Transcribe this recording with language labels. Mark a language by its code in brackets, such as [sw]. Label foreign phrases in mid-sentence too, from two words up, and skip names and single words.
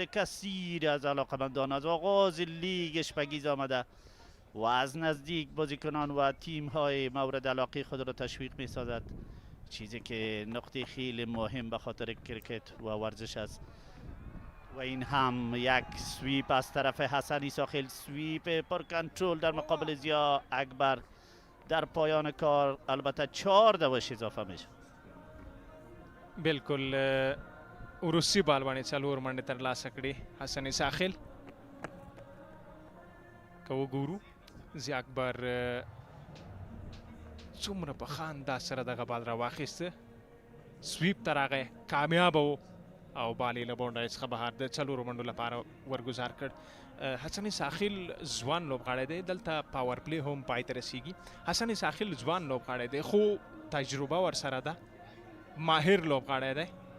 [fa] کثیر از علاقمندان از آغاز لیگ شپگیز آمده و از نزدیک بازیکنان و تیم های مورد علاقه خود را تشویق می سازد چیزی که نقطه خیلی مهم به خاطر کرکت و ورزش است و این هم یک سویپ از طرف حسن ایساخیل سویپ پر کنترل در مقابل ضیا اکبر در پایان کار البته 4 دوش اضافه میشه [ps] بالکل وروستي بال باندې 4 منډې ترلاسه کړې حسن ایساخیل که وګورو ضیا اکبر څومره په ښه انداز سره دغه بال راواخیسته سویپ ته راغی کامیابه و او بال یې له باونډرۍ څخه بهر د 4 منډو لپاره ورګزار کړ حسن ایساخیل ځوان لوبغاړی دی دلته پاور پلی هم پای ته رسیږي حسن ایساخیل ځوان لوبغاړی دی خو تجربه ورسره ده ماهر لوبغاړی دی